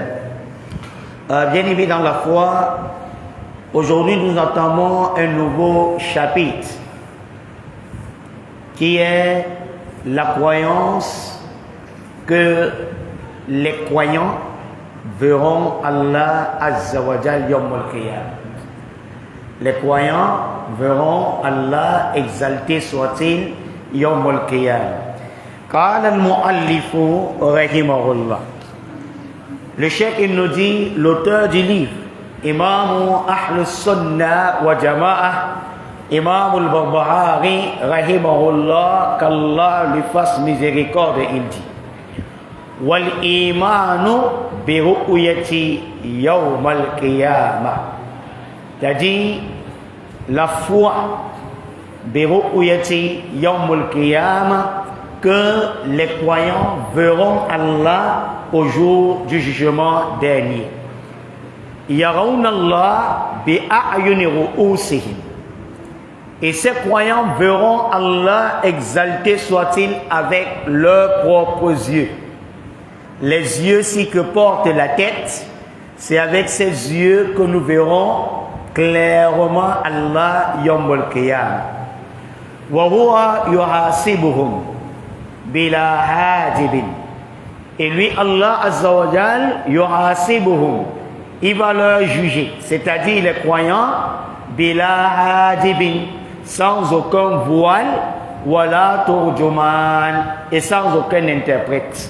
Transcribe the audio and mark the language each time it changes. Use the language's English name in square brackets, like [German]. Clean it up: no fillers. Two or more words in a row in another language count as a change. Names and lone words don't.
[French] Bien évidemment dans la foi, aujourd'hui nous entamons un nouveau chapitre qui est la croyance que les croyants verront [Arabic] الله عز وجل يوم القيامة. [French] Les croyants verront Allah, exalté soit-il, [Arabic] يوم القيامة. قال المؤلف رحمه الله [French] Le cheikh il nous dit, l'auteur du livre, [Arabic] إمام أهل السنة والجماعة, [French] Imam al-Barbahari, rahimahullah, qu'Allah lui fasse miséricorde, il dit, [Arabic] والإيمان برؤية يوم القيامة. [French] C'est-à-dire, la foi [Arabic] برؤية يوم القيامة, [French] que les croyants verront Allah au jour du jugement dernier. [Arabic] يرون الله بأعين رؤوسهم. [French] Et ces croyants verront Allah exalté soit-il avec leurs propres yeux. Les yeux-ci que porte la tête, c'est avec ces yeux que nous verrons clairement [Arabic] الله يوم القيامة. وهو يحاسبهم بلا حاجب. [French] Et lui, [Arabic] الله عز وجل يحاسبهم, [French] il va leur juger, c'est-à-dire les croyants, [Arabic] بلا حاجب, [French] sans aucun voile, [Arabic] ولا ترجمان, [French] et sans aucun interprète.